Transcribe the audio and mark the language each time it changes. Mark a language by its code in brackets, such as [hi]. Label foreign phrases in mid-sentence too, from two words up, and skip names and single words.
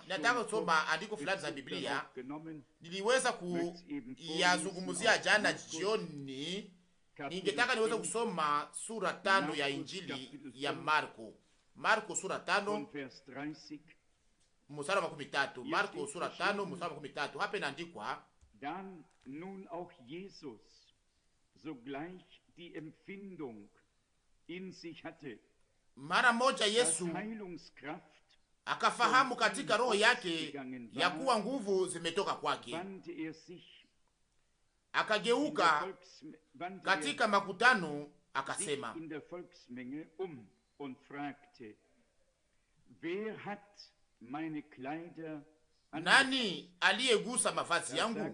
[sw] Nataka kusoma andiko fulani za Biblia, niliweza kuyazungumzia jana jioni. Ningetaka niweze kusoma sura 5 ya Injili ya Marko sura 5 mstari wa 13. Marko sura 5 mstari wa 13. Hapa inaandikwa, [de] dann nun auch Jesus sogleich die Empfindung in sich hatte, [sw] mara moja Yesu akafahamu katika roho yake ya kuwa nguvu zimetoka kwake, akageuka katika makutano akasema, nani aliyegusa mavazi yangu?